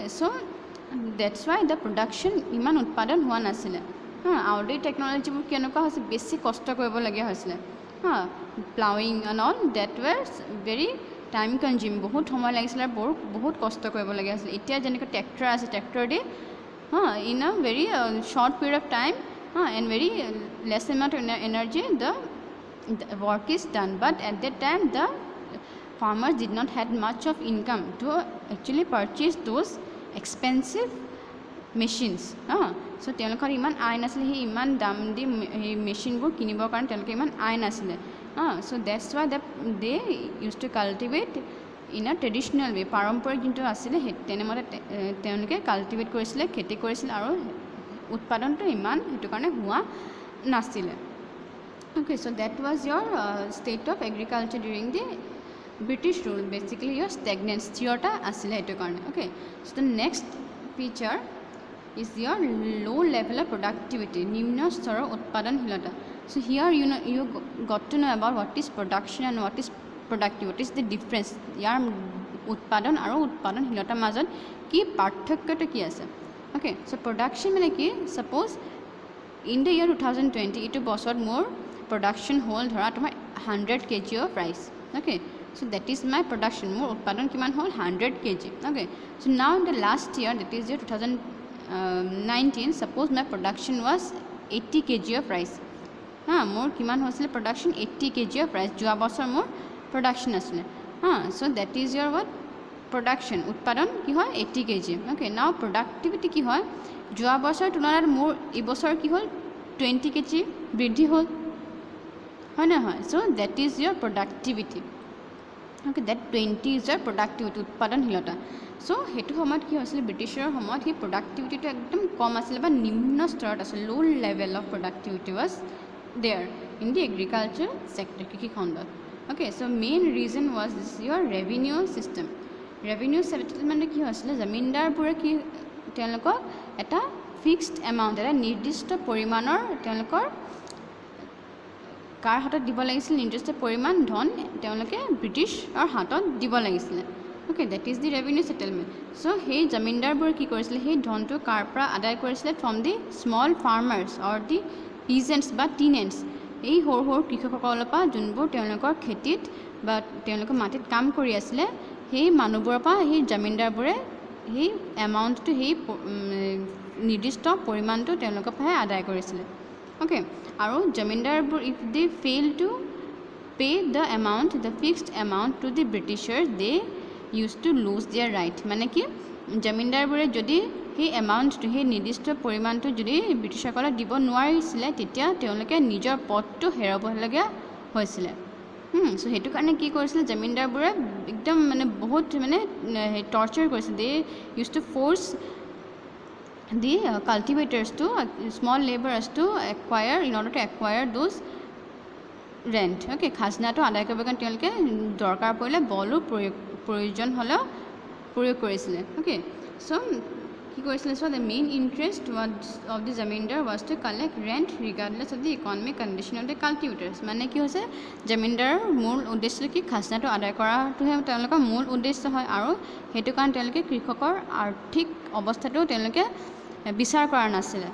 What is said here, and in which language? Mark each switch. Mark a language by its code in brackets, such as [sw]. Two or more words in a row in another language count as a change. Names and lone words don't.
[en] So that's why the production [as] ইমান উৎপাদন হোৱা নাছিলে আউটডেটেড টেকন'লজিবোৰ কেনেকুৱা হৈছে বেছি কষ্ট কৰিবলগীয়া হৈছিলে [en] ploughing and all that were very time consume [as] বহুত সময় লাগিছিলে আৰু বহুত কষ্ট কৰিবলগীয়া হৈছিলে এতিয়া যেনেকৈ ট্ৰেক্টৰ আছে ট্ৰেক্টৰ দি [en] in a very short period of time and very less amount of energy the work is done but at that time the farmers did not had much of income to actually purchase those expensive machines so [as] তেওঁলোকৰ ইমান আয় নাছিলে সেই ইমান দাম দি সেই মেচিনবোৰ কিনিবৰ কাৰণে তেওঁলোকে ইমান আয় নাছিলে [en] so that's why they used to cultivate in a traditional way [as] পাৰম্পৰিক যোনটো আছিলে সেই তেনেমতে তেওঁলোকে কাল্টিভেট কৰিছিলে খেতি কৰিছিলে আৰু উৎপাদনটো ইমান সেইটো কাৰণে হোৱা নাছিলে [en] okay so that was your state of agriculture during the British rule basically your stagnancy [as] হোৱা আছিলে এইটো কাৰণে [en] okay so the next feature is your low level of productivity nimno [as] স্তৰ উৎপাদনশীলতা [en] so here you got to know about what is production and what is productivity what is the difference [as] যাৰ উৎপাদন আৰু উৎপাদনশীলতা মাজত কি পাৰ্থক্য কি আছে [en] okay so production mane ki suppose in the year 2020 [as] এইটো বছৰ মোৰ production হ'ল ধৰা তোমাৰ [en] 100 kg of rice okay so that is my production [as] মোৰ উৎপাদন কিমান হ'ল [en] 100 kg okay so now in the last year that is year 2019 suppose my production was 80 kg of rice [as] মোৰ কিমান হৈছিল [en] production 80 kg of rice [as] যোৱা বছৰ মোৰ production আছিলে [en] so that is your what production উৎপাদন [as] কি হয় 80 kg [en] okay now productivity [as] কি হয় যোৱা বছৰ তুলনাত মোৰ এই বছৰ কি হ'ল 20 kg বৃদ্ধি হ'ল হয় না হয় [en] so that is your productivity okay that 20 is your productivity [as] উৎপাদনশীলতা so হেতু সময়ত কি হৈছিল ব্ৰিটিছৰ সময়ত হি productivityটো একদম কম আছিল বা নিম্ন স্তৰত আছিল [en] low level of productivity was there in the agriculture sector [as] কৃষি খণ্ডত [en] okay so main reason was this your revenue system revenue settlement [as] কি হৈছিল জমিনদাৰবোৰে কি তেওঁলোকক এটা [en] fixed amount [as] এটা নিৰ্দিষ্ট পৰিমাণৰ তেওঁলোকৰ কাৰ হাতত দিব লাগিছিল নিৰ্দিষ্ট পৰিমাণ ধন তেওঁলোকে ব্ৰিটিছৰ হাতত দিব লাগিছিল [en] okay that is the revenue settlement so [as] সেই জমিনদাৰবোৰ কি কৰিছিল সেই ধনটো কাৰ পৰা আদায় কৰিছিল [en] from the small farmers or the peasants [as] বা tenants এই সৰু সৰু কৃষকসকলৰ পৰা যোনবোৰ তেওঁলোকৰ খেতিত বা তেওঁলোকৰ মাটিত কাম কৰি আছিল সেই মানুহবোৰৰ পৰা সেই জমিনদাৰবোৰে সেই এমাউণ্টটো সেই নিৰ্দিষ্ট পৰিমাণটো তেওঁলোকৰ পৰা আদায় কৰিছিল okay আৰু জমিনদাৰবোৰ [en] if they fail to pay the amount, the fixed amount to the Britishers, they used to lose their right. [as] মানে কি জমিনদাৰবোৰে যদি সেই এমাউণ্টটো সেই নিৰ্দিষ্ট পৰিমাণটো যদি ব্ৰিটিছসকলক দিব নোৱাৰিছিলে তেতিয়া তেওঁলোকে নিজৰ পদটো হেৰাবলগীয়া হৈছিলে। চ' সেইটো কাৰণে কি কৰিছিলে জমিনদাৰবোৰে একদম মানে বহুত মানে টৰ্চাৰ কৰিছিলে। [en] they use to force the cultivators to small laborers to acquire in order to acquire those rent. [as] Okay, খাজনাটো আদায় কৰিবৰ কাৰণে তেওঁলোকে দৰকাৰ পৰিলে বলো প্ৰয়োজন হ'লেও প্ৰয়োগ কৰিছিলে। [en] okay, so' [as] কি কৰিছিলে [en] so the main interest of the zamindar was to collect rent regardless of the economic condition of the cultivators. [as] মানে কি হৈছে জমিনদাৰৰ মূল উদ্দেশ্য কি খাজনাটো আদায় কৰাটোহে তেওঁলোকৰ মূল উদ্দেশ্য হয়, আৰু সেইটো কাৰণে তেওঁলোকে কৃষকৰ আৰ্থিক অৱস্থাটো তেওঁলোকে বিচাৰ কৰা নাছিলে।